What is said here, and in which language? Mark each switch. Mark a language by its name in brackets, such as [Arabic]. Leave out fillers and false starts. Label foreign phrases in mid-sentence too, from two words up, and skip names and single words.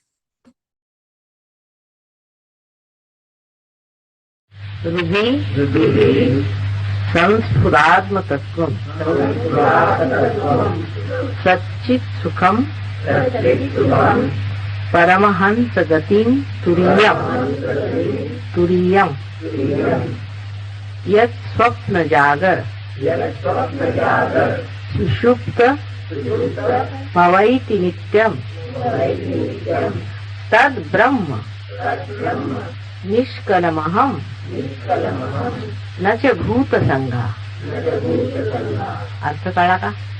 [Sanskrit] సంస్ఫురాత్మతత్వం సచ్చిత్ సుఖం పరమహంస గతిం తురీయం యత్ స్వప్న జాగర సుషుప్త భవైతి నిత్యం तद ब्रह्म निष्कलमहम न च भूत संगा. [Marathi] अर्थ कळला का?